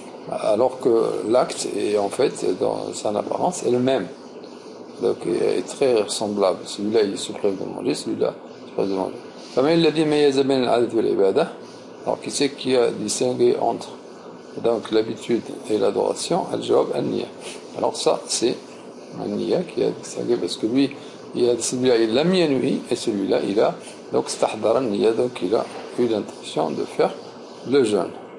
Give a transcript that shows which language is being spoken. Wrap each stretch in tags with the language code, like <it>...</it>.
<fr>Alors que l'acte est en fait dans son apparence est le même, donc est très ressemblable. Celui-là il se prive de manger, celui-là il se prive de manger.</fr> <ar>فمن الذي ميز بين العادة والعبادة?</ar> <fr>Alors qui c'est qui a distingué entre donc l'habitude et l'adoration?</fr> <ar>Al-jawab an-niyya.</ar> <fr>Alors ça c'est an-niyya qui a distingué, parce que lui celui-là il l'a mis à nuit et celui-là il a donc</fr> <ar>stahdara an-niyya,</ar> <fr>donc il a eu l'intention de faire le jeûne.</fr>